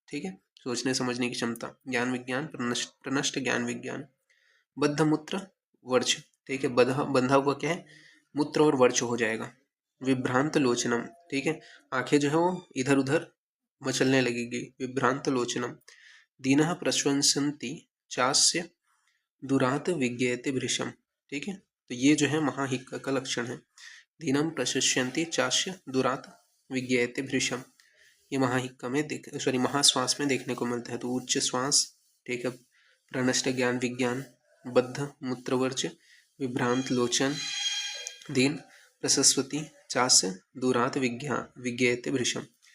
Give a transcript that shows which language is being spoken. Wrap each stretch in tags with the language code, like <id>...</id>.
<hi>ठीक है, सोचने समझने की क्षमता, ज्ञान विज्ञान प्रनष्ट ज्ञान विज्ञान। बद्ध मूत्र वर्च। ठीक है, बंधा हुआ क्या है, मूत्र और वर्च हो जाएगा। विभ्रांत लोचनम। ठीक है, आंखें जो है वो इधर उधर मचलने लगेगी, विभ्रांत लोचनम।</hi> <sa>दीनः प्रश्वसन्ति चास्य दुरात विज्ञेयते भृशम।</sa> <hi>ठीक है, तो ये जो है महाहिक्का का लक्षण है।</hi> <sa>दीनम प्रशस्यन्ति चास्य दुरात विज्ञेयते भृशम,</sa> <hi>ये महाहिक्का में महाश्वास में देखने को मिलता है।</hi> <sa>तो उच्च श्वास, ठीक है, प्रनष्ट ज्ञान विज्ञान, बद्ध मूत्रवर्च, विभ्रांत लोचन, दीन प्रशस्वती चास्य दुरात विज्ञेयते भृशम।</sa>